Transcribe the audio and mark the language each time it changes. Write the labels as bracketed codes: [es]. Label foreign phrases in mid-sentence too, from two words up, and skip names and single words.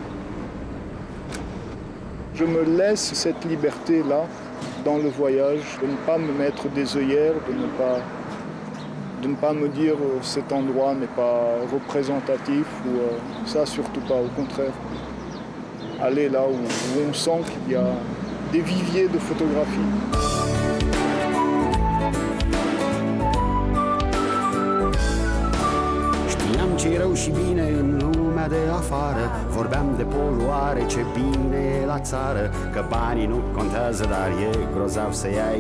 [fr] Je me laisse cette liberté-là dans le voyage, de ne pas me mettre des œillères, de ne pas me dire cet endroit n'est pas représentatif, ou ça surtout pas, au contraire. Aller là où on sent qu'il y a des viviers de photographie. [ro] Știam ce-i rău și bine în lumea de afară, vorbeam de poluare, ce bine e la țară, că banii nu contează, dar e grozav să iei.